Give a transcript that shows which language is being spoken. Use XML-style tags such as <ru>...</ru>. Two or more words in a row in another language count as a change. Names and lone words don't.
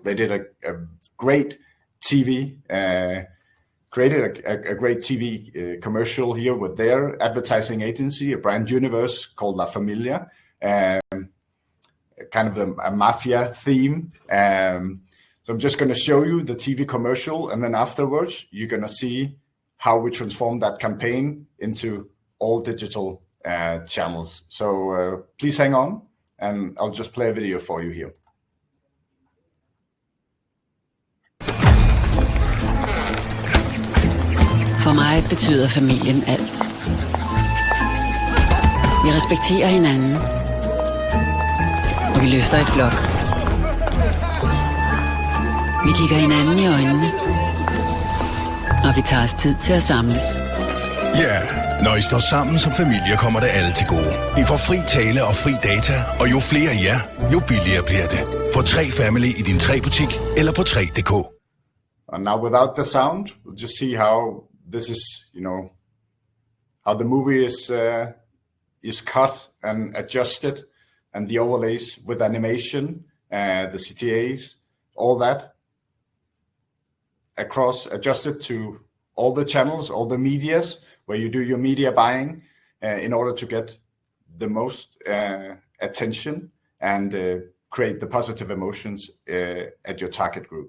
<en>They did a great TV, created a great TV commercial here with their advertising agency, a brand universe called La Familia, kind of a mafia theme. So I'm just going to show you the TV commercial, and then afterwards, you're going to see how we transform that campaign into all digital channels. So please hang on, and I'll just play a video for you here.</en> <da>For mig betyder familien alt. Vi respekterer hinanden, og vi løfter i flok. Vi kigger hinanden i øjnene, og vi tager os tid til at samles. Ja, når I står sammen som familie, kommer det alle til gode. I får fri tale og fri data, og jo flere I er, jo billigere bliver det. Få 3 Family i din 3-butik eller på 3.dk.</da> <en>And now without the sound, we'll just see how this is, how the movie is cut and adjusted, and the overlays with animation, the CTAs, all that across, adjusted to all the channels, all the medias, where you do your media buying in order to get the most attention and create the positive emotions at your target group.</en>